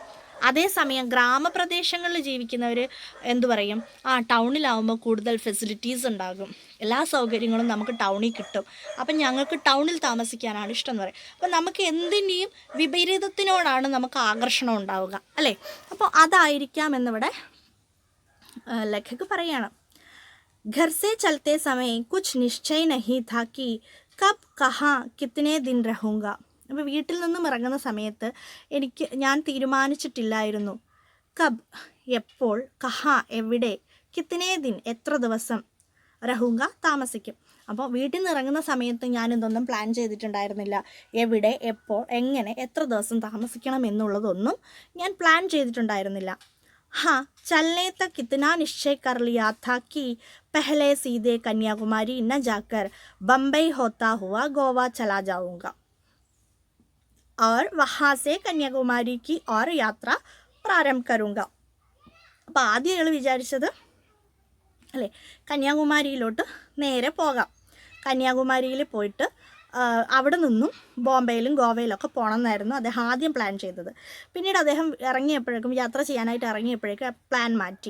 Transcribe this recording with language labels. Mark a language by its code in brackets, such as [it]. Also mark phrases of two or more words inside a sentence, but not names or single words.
[ml] അതേസമയം ഗ്രാമപ്രദേശങ്ങളിൽ ജീവിക്കുന്നവർ എന്തു പറയും, ടൗണിലാവുമ്പോൾ കൂടുതൽ ഫെസിലിറ്റീസ് ഉണ്ടാകും, എല്ലാ സൗകര്യങ്ങളും നമുക്ക് ടൗണിൽ കിട്ടും, അപ്പം ഞങ്ങൾക്ക് ടൗണിൽ താമസിക്കാനാണ് ഇഷ്ടം എന്ന് പറയും. അപ്പം നമുക്ക് എന്തിൻ്റെയും വിപരീതത്തിനോടാണ് നമുക്ക് ആകർഷണം ഉണ്ടാവുക അല്ലേ. അപ്പോൾ അതായിരിക്കാം എന്നിവിടെ ലേഖക് പറയണം. [hi] घर से चलते समय कुछ निश्चय नहीं था कि कब कहाँ कितने दिन रहूँगा. [ml] അപ്പോൾ വീട്ടിൽ നിന്നും ഇറങ്ങുന്ന സമയത്ത് ഞാൻ തീരുമാനിച്ചിട്ടില്ലായിരുന്നു. കബ് എപ്പോൾ, കഹ എവിടെ, [hi] कितने दिन [ml] എത്ര ദിവസം, രഹുങ്ക താമസിക്കും. അപ്പോൾ വീട്ടിൽ നിന്ന് ഇറങ്ങുന്ന സമയത്ത് ഞാൻ ഇതൊന്നും പ്ലാൻ ചെയ്തിട്ടുണ്ടായിരുന്നില്ല. എവിടെ, എപ്പോൾ, എങ്ങനെ, എത്ര ദിവസം താമസിക്കണം എന്നുള്ളതൊന്നും ഞാൻ പ്ലാൻ ചെയ്തിട്ടുണ്ടായിരുന്നില്ല. [hi] हाँ, चलने तक इतना निश्चय कर लिया था कि पहले सीधे कन्याकुमारी न जाकर बम्बई होता हुआ गोवा चला जाऊंगा और वहाँ से कन्याकुमारी की और यात्रा प्रारंभ करूंगा. [ml] അപ്പോൾ ആദ്യം അയാൾ വിചാരിച്ചത് അല്ലേ, കന്യാകുമാരിയിലോട്ട് നേരെ പോകാം, കന്യാകുമാരിയിൽ പോയിട്ട് അവിടെ നിന്നും ബോംബെയിലും ഗോവയിലൊക്കെ പോകണമെന്നായിരുന്നു അദ്ദേഹം ആദ്യം പ്ലാൻ ചെയ്തത്. പിന്നീട് അദ്ദേഹം യാത്ര ചെയ്യാനായിട്ട് ഇറങ്ങിയപ്പോഴേക്കും പ്ലാൻ മാറ്റി.